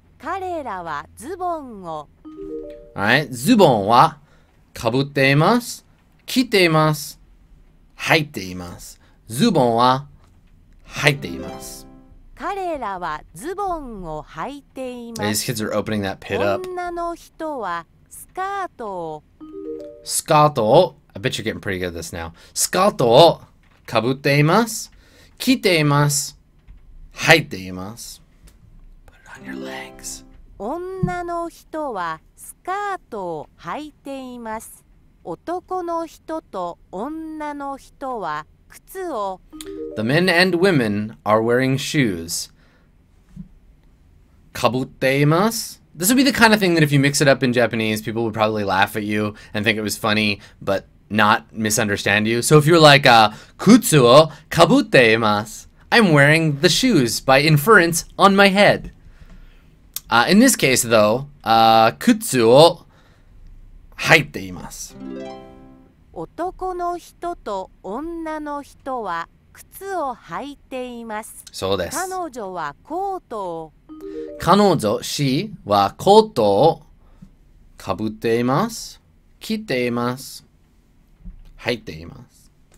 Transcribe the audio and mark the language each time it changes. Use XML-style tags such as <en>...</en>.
<ja>彼らはズボンを Alright, ズボンはかぶっています。着ています。履いています。ズボンは履いています。彼らはズボンを履いていま</ja> <en>These</en> <ja>す。</ja> <en>kids are opening that pit up.</en> <ja>女の人はスカートをスカートを</ja> <en>I bet you're getting pretty good at this now.</en> <ja>スカートをかぶっています。着ています。履いています。</ja> <en>Put it on your legs.</en> <ja>女の人はスカートを履いています。男の人と女の人は靴を</ja> <en>The men and women are wearing shoes.</en> <ja>かぶっています。</ja> <en>This would be the kind of thing that if you mix it up in Japanese, people would probably laugh at you and think it was funny, but not misunderstand you. So if you're like,</en> <ja>靴をかぶっています。</ja> <en>I'm wearing the shoes by inference on my head. In this case, though,</en> <ja>靴を履いています。男の人と女の人は靴を履いています。そうです。彼女はコートを彼女、she はコートをかぶっています。着ています。履いています。</ja>